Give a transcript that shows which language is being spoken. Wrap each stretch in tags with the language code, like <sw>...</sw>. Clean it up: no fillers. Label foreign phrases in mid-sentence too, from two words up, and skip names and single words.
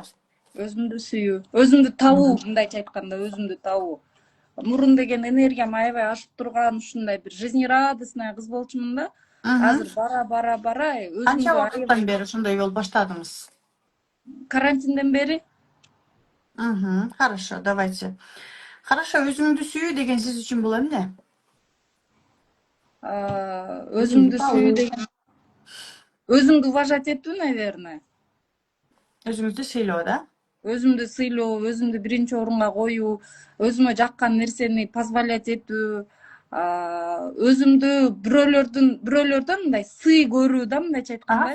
<ky>Өзүмдү сүйүү, өзүмдү табуу, мындайча айтканда өзүмдү табуу. Мурун деген энергиям аябай ашып турган, ушундай бир жизнерадостная кыз болчумун да. Азыр бара Канча өзүмдү убакыттан аябай бери ошондой болуп баштадыңыз? карантинден бери</ky> <ru>Хорошо, давайте. Хорошо,</ru> <ky>өзүңдү сүйүү деген сиз үчүн бул эмне? Өзүңдү өзүмдү сүйүү табуу, деген өзүмдү уважать этүү, наверное. өзүңүздү сыйлоо да. Өзүмдү сыйлоо, өзүмдү биринчи орунга коюу, өзүмө жаккан нерсени позволять этүү, өзүмдү бирөөлөрдөн мындай сый көрүү да, мындайча айткандачы.</ky>